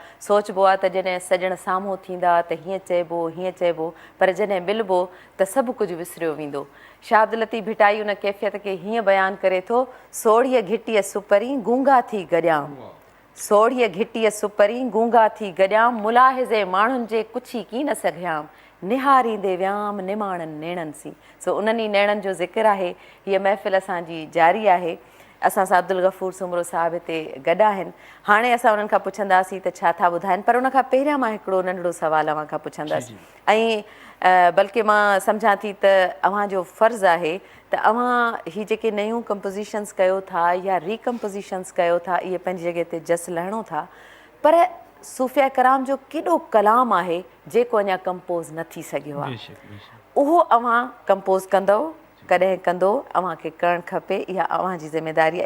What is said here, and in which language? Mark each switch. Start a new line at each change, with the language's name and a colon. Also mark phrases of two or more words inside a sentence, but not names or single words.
Sindhi: सोचबो आहे त जॾहिं सॼण साम्हूं थींदा त हीअं चइबो हीअं चइबो, पर जॾहिं मिलबो त सभु कुझु विसरियो वेंदो। शाह अब्दुल लतीफ़ भिटाई उन कैफ़ियत खे हीअं बयानु करे थो, सोढ़ीअ घिटीअ सुपरी गूंगा थी गॾियाम, सोढ़ीअ घिटीअ सुपरी गूंगा थी गॾियाम, मुलाहिज़े माण्हुनि जे कुछी की न सघियाम, निहारींदे वियाम निमाणनि नेणनि सी। सो उन्हनि ई नेणनि जो ज़िक्र आहे। हीअ महफ़िल असांजी जारी आहे। असां सां अब्दुल गफ़ूर सुमरो साहिब हिते गॾु आहिनि। हाणे असां उन्हनि खां पुछंदासीं त छा था ॿुधाइनि, पर उन खां पहिरियां मां हिकिड़ो नंढिड़ो सुवालु अव्हां खां पुछंदसि। ऐं बल्कि मां सम्झां थी त अव्हांजो फ़र्ज़ु आहे त अव्हां ही जेके नयूं कंपोज़िशन्स कयो था या रिकम्पोज़िशन्स कयो था, इहे पंहिंजी जॻह ते जस लहिणो था, पर सूफ़िया कराम जो केॾो कलाम आहे जेको अञा कंपोज़ न थी सघियो आहे, उहो अव्हां कंपोज़ कंदव, कॾहिं कंदो, अव्हांखे करणु खपे, इहा अव्हांजी ज़िमेदारी आहे।